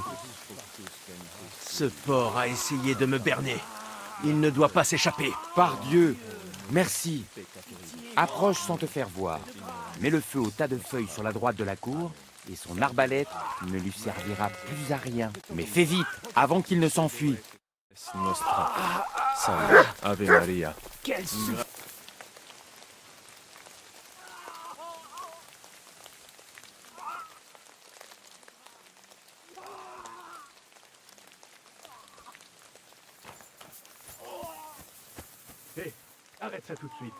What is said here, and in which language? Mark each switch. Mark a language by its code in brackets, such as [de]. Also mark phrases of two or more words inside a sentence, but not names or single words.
[fr] Ce porc a essayé de me berner. Il ne doit pas s'échapper. Par Dieu, merci. Approche sans te faire voir. Mets le feu au tas de feuilles sur la droite de la cour et son arbalète ne lui servira plus à rien. Mais fais vite, avant qu'il ne s'enfuie. [la] Nostra. Salve. Ave Maria. [fr] Quel Arrête ça tout de suite.